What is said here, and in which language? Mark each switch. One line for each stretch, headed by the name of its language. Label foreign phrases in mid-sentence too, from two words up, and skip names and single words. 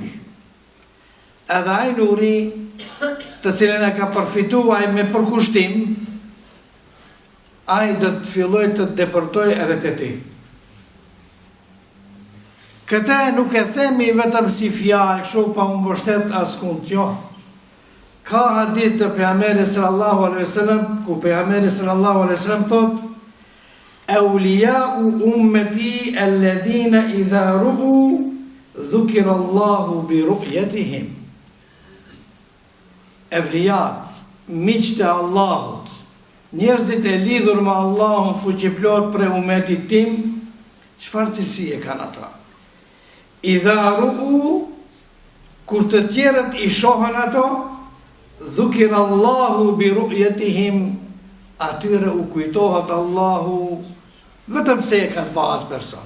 Albanian: Edhe ai nuri të cilën e ka përfituar me përkushtim, ai do të fillojë të depërtojë edhe te ti. Këtë nuk e themi vetëm si fjalë, kështu pa u mbështet askund, jo. Ka hadith të pejgamberit
Arabic: صلى الله عليه وسلم,
Albanian: ku pejgamberi
Arabic: صلى الله عليه وسلم
Albanian: thotë:
Arabic: "أولياء أمتي الذين إذا رؤوا ذكر الله برؤيتهم."
Albanian: Evlijat, miqtë e Allahut, njerëzit e lidhur me Allahun fuqiplot për umetit tim, çfarë cilësie kanë ata?
Arabic: إذا رؤوا,
Albanian: kur të tjerët I shohën ato,
Arabic: ذكر الله برؤيتهم,
Albanian: atyre u kujtohet Allahu, vetëm se e kanë pa atë person.